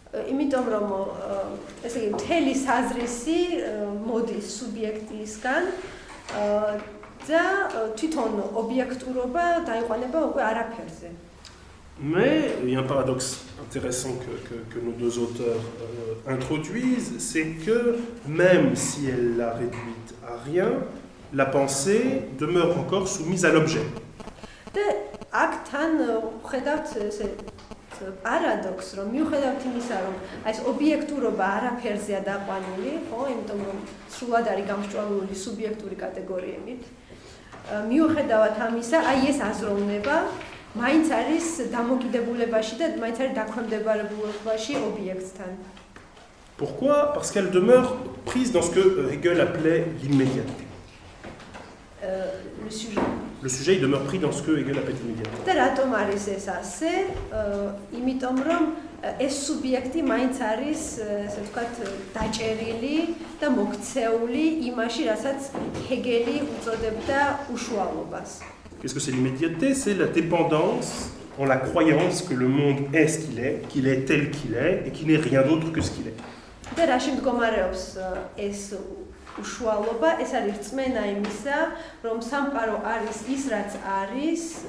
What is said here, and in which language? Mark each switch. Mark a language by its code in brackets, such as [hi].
[ka] იმიტომ რომ ესე იგი მთელი საზრისი მოდის სუბიექტისგან და თვითონ ობიექტურობა დაიყვანება უკვე არაფერზე. [fr] Mais il y a un paradoxe intéressant que nos deux auteurs introduisent, c'est que même si elle l'a réduite à rien, la pensée demeure encore soumise à l'objet. [ka] და აქ თან ხედავთ ესე პარადოქსს, რომ მიუხედავთ იმისა, რომ აი ეს ობიექტურობა არაფერზეა დაყვანილი, ხო, იმიტომ რომ სრულად არის გამსჭვალული სუბიექტური კატეგორიებით. მიუხედავად ამისა, აი ეს აზროვნება მაინც არის დამოკიდებულებაში და მაინც არის დაქვემდებარებულებაში ობიექტთან. [fr] Pourquoi? Parce qu'elle demeure prise dans ce que Hegel appelait l'immédiateté. Le sujet. Le sujet, il demeure pris dans ce que Hegel appelle l'immédiateté. [ka] და რატომ არის ეს ასე? იმიტომ რომ ეს სუბიექტი მაინც არის, ესე ვთქვათ, დაჭერილი და მოქცეული იმაში, რასაც ჰეგელი უწოდებდა უშუალობას. [fr] Qu'est-ce que c'est l'immédiateté? C'est la dépendance en la croyance que le monde est ce qu'il est tel qu'il est, et qu'il n'est rien d'autre que ce qu'il est. [ka] და რაში მდგომარეობს ეს უშუალობა? ეს არის რწმენა იმისა, რომ სამყარო არის ის, რაც არის,